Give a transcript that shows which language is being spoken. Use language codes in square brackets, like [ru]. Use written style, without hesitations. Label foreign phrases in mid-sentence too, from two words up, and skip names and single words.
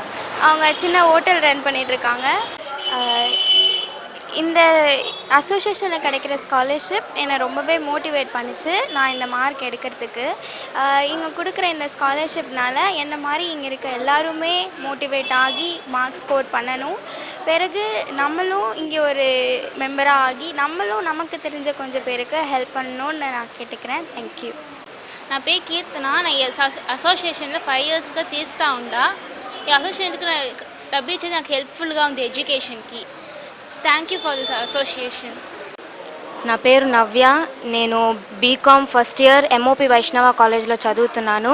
[ta] அவங்க சின்ன [en] hotel run [ta] பண்ணிகிட்ருக்காங்க. இந்த அசோசியேஷனில் கிடைக்கிற ஸ்காலர்ஷிப் என்னை ரொம்பவே மோட்டிவேட் பண்ணிச்சு நான் இந்த மார்க் எடுக்கிறதுக்கு. இங்கே கொடுக்குற இந்த ஸ்காலர்ஷிப்னால் என்ன மாதிரி இங்கே இருக்க எல்லாருமே மோட்டிவேட் ஆகி [en] mark score [ta] பண்ணணும். பிறகு நம்மளும் இங்கே ஒரு மெம்பராக ஆகி நம்மளும் நமக்கு தெரிஞ்ச கொஞ்சம் பேருக்கு ஹெல்ப் பண்ணணுன்னு நான் கேட்டுக்கிறேன். [en] thank you. [te] నా పేరు కీర్తన. నా ఈ అసోసియేషన్లో 5 ఇయర్స్గా తీస్తూ ఉంటా. ఈ అసోసియేషన్కి డబ్బు ఇచ్చేది నాకు హెల్ప్ఫుల్గా ఉంది ఎడ్యుకేషన్కి. [en] thank you for this association. [te] నా పేరు నవ్య. నేను [en] BCom first year [te] ఎంఓపి వైష్ణవ కాలేజ్లో చదువుతున్నాను.